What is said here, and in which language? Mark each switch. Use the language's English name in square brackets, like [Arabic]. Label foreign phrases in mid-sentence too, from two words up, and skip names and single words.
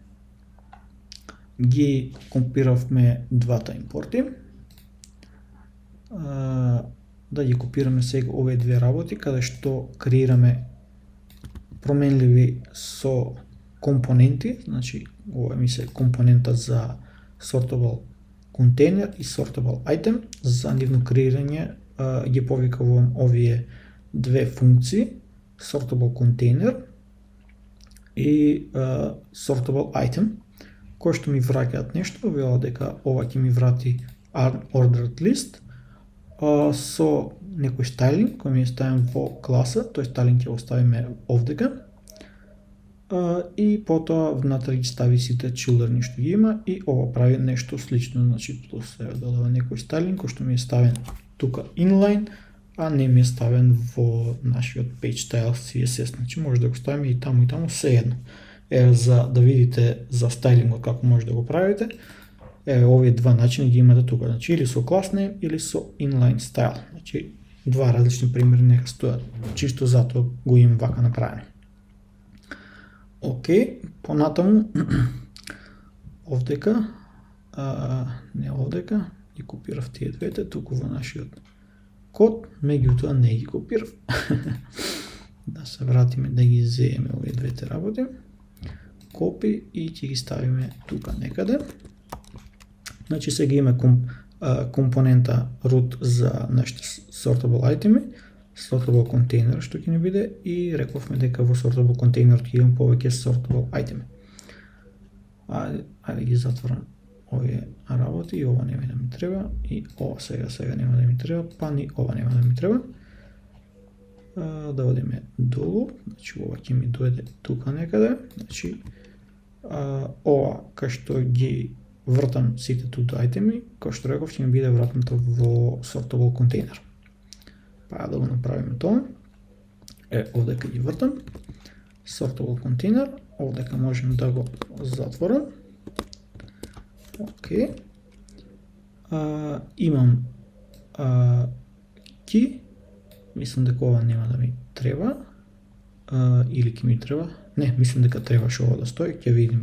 [Macedonian] Ги компиравме двата импорти. Да ги копираме сега овие две работи, каде што креираме променливи со компоненти, значи ова ми се компонента за [English] sortable container [Macedonian] и [English] sortable item. [Macedonian] За нивно креирање ги повикувам овие две функции, [English] sortable container и sortable item, [Macedonian] кои што ми враќаат нешто, велат дека ова ќе ми врати [English] ordered list [Macedonian] со некој стайлинг кој ми е ставен во класа, тој стайлинг ќе го ставиме овдека и потоа внатре ги стави сите children што ги има и ова прави нешто слично, значи тоа се додава некој стайлинг кој што ми е ставен тука inline, а не ми е ставен во нашиот [English] page style CSS, [Macedonian] значи може да го ставиме и таму сеедно. За да видите за стайлингот како може да го правите, овие два начини ги имате тука, значи или со [English] class name [Macedonian] или со [English] inline style. [Macedonian] Значи два различни примери нека стојат, чисто затоа го имам вака направено. Океј, понатаму овдека, не овдека, ги копирав тие двете туку во нашиот код, меѓутоа не ги копирав. Да се вратиме да ги зееме овие двете работи. Копи и ќе ги ставиме тука некаде. Значи сега има компонента root за нашите [English] sortable itemi, sortable container [Macedonian] што ќе ни биде и рековме дека во sortable container ќе имам повеќе [English] sortable itemi. [Macedonian] Ајде ги затворам овие работи и ова нема да ми треба и ова сега нема да ми треба, па ни ова нема да ми треба. Да одиме долу, значи ова ќе ми дојде тука некаде, значи ова кај што ги вртам сите [English] to-do itemi, [Macedonian] кој што реков ќе ми биде вратнато во [English] sortable container. [Macedonian] Па да го направиме тоа. Овдека ги вртам [English] sortable container, [Macedonian] овдека можем да го затворам. Океј. Имам key, мислам дека ова нема да ми треба, или ќе ми треба, не, мислам дека требаше ова да стои, ќе видиме.